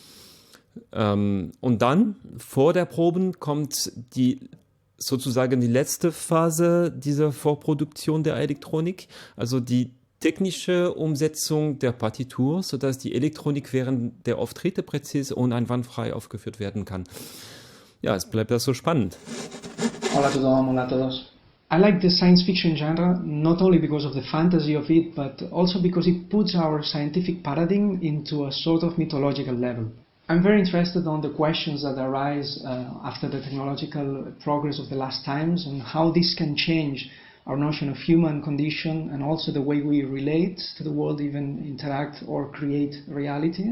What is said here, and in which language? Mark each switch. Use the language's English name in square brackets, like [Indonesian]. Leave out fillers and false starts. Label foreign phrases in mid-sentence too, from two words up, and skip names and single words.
[German] Und dann, vor der Proben, kommt sozusagen die letzte Phase dieser Vorproduktion der Elektronik, also die technische Umsetzung der Partitur, sodass die Elektronik während der Auftritte präzise und einwandfrei aufgeführt werden kann. Ja, es bleibt das so spannend. [Spanish] Hola a todos, hola a todos. [English] I like the science fiction genre not only because of the fantasy of it, but also because it puts our scientific paradigm into a sort of mythological level. I'm very interested on the questions that arise after the technological progress of the last times and how this can change our notion of human condition and also the way we relate to the world, even interact or create reality.